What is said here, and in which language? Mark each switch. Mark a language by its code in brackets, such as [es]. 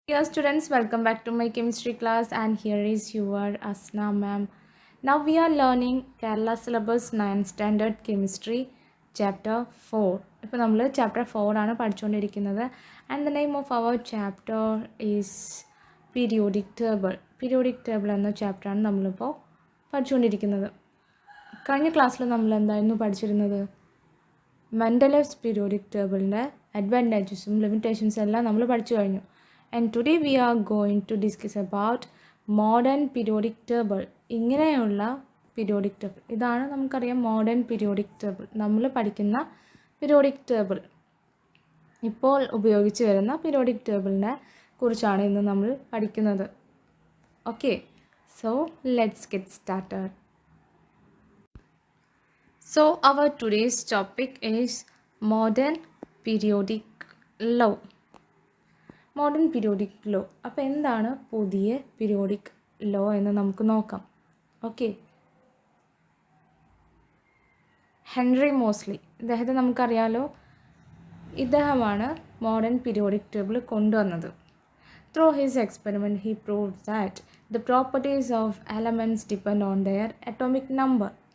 [en] Dear students, welcome back to my chemistry class, and here is your Asna ma'am. Now we are learning Kerala syllabus 9th standard chemistry chapter 4. [ml] ഇപ്പോൾ നമ്മൾ chapter 4 ആണ് പഠിച്ചുകൊണ്ടിരിക്കുന്നത്. [en] And the name of our chapter is periodic table. [ml] Periodic table എന്ന chapter ആണ് നമ്മളിപ്പോൾ പഠിച്ചുകൊണ്ടിരിക്കുന്നത്. കഴിഞ്ഞ ക്ലാസ്സിൽ നമ്മൾ എന്തായിരുന്നു പഠിച്ചിരുന്നത്? മെൻഡലേവ്സ് പീരിയോഡിക് ടേബിളിൻ്റെ അഡ്വാൻറ്റേജസും ലിമിറ്റേഷൻസും എല്ലാം നമ്മൾ പഠിച്ചു കഴിഞ്ഞു. [en] And today we are going to discuss about modern periodic table. [ml] ഇങ്ങനെയുള്ള പീരിയോഡിക് ടേബിൾ, ഇതാണ് നമുക്കറിയാം മോഡേൺ പീരിയോഡിക് ടേബിൾ. നമ്മൾ പഠിക്കുന്ന പീരിയോഡിക് ടേബിൾ, ഇപ്പോൾ ഉപയോഗിച്ച് വരുന്ന പീരിയോഡിക് ടേബിളിനെ കുറിച്ചാണ് ഇന്ന് നമ്മൾ പഠിക്കുന്നത്. [en] Okay, so let's get started. So our today's topic is modern periodic law. Modern periodic law. [ml] അപ്പോൾ എന്താണ് പുതിയ പീരിയോഡിക് ലോ എന്ന് നമുക്ക് നോക്കാം. ഓക്കെ, ഹെൻറി മോസ്ലി, ഇദ്ദേഹത്തെ നമുക്കറിയാലോ. ഇദ്ദേഹമാണ് മോഡേൺ പീരിയോഡിക് ടേബിൾ കൊണ്ടുവന്നത്. [en] Through his experiment he proved that the properties of elements depend on their atomic number.